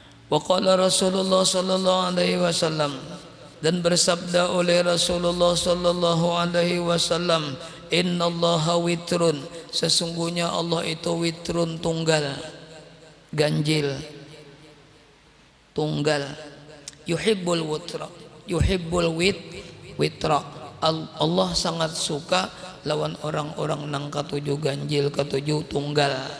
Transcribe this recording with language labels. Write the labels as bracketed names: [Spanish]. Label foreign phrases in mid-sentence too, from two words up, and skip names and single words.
[Arabic] وقال رسول الله صلى الله عليه وسلم, [Banjar] dan bersabda oleh Rasulullah [Arabic] صلى الله عليه وسلم, إن الله وتر, [Banjar] sesungguhnya Allah itu witrun, tunggal, ganjil, tunggal. [Arabic] يحب الوتر يحب الوتر. [Banjar] Allah sangat suka lawan orang-orang nang katujuh ganjil, katujuh tunggal.